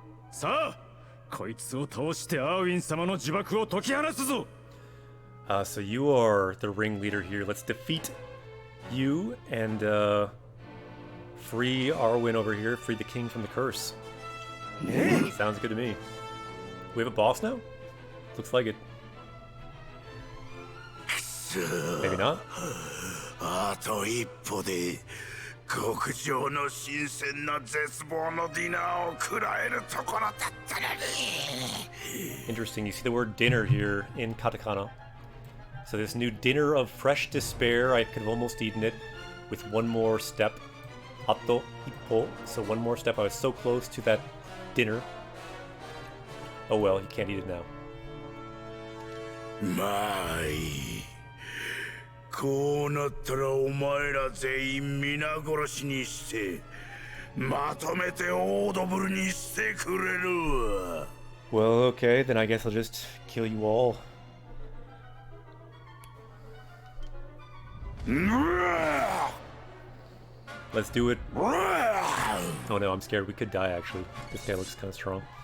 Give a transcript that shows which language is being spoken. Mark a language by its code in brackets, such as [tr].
[ja] さあ、こいつを倒してアーウィン様の呪縛を解き放つぞ。 [en] So you are the ringleader here. Let's defeat you and free Arwen over here. Free the king from the curse. Sounds good to me. We have a boss now? Looks like it. Maybe not. [ja] あと一歩で極上の新鮮な絶望のディナーを食らえるところだったのに。 [en] Interesting. You see the word dinner here in katakana. So this new dinner of fresh despair, I could have almost eaten it with one more step. [ja] Ato ippo. [en] So one more step. I was so close to that dinner. Oh well, he can't eat it now. [ja] まあいい。こうなったらお前ら全員皆殺しにしてまとめてオードブルにしてくれるわ。 [en] Well, okay, then I guess I'll just kill you all. Let's do it. Oh no, I'm scared. We could die, actually. This guy looks kind of strong.